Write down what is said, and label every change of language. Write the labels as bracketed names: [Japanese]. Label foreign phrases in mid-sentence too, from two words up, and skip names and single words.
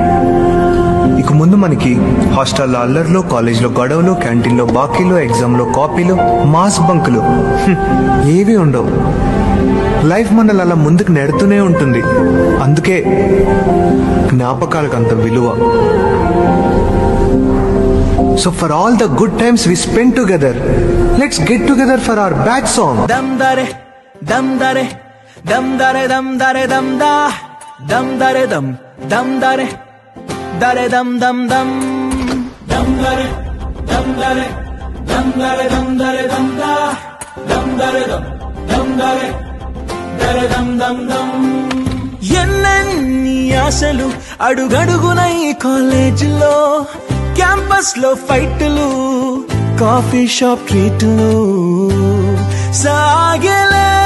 [Telugu] ఇక ముందు మనకి హాస్టల్లో అల్లర్లు, కాలేజ్లో గొడవలు, క్యాంటీన్లో బాకీలు, ఎగ్జామ్లో కాపీలు, మాస్ బంకులు ఏవి ఉండవు. లైఫ్ మనల్ని అలా ముందుకు నెడుతూనే ఉంటుంది. అందుకే జ్ఞాపకాలకు అంత విలువ. [English] So for all the good times we spent together, let's get together for our batch song. Dam dare, dam dare, dam dare, dam dare, dam da, dam dare, dam dare, dare dam dam dam, dam dare, dam dare, dam dare, dam dare, dam da, dam dare, dam dare, dare dam dam dam. [Telugu] ఎన్నెన్ని ఆశలు అడుగడుగున ఈ కాలేజీలో, క్యాంపస్ లో ఫైట్లు, [English] coffee shop [Telugu] ట్రీట్లు సాగలే.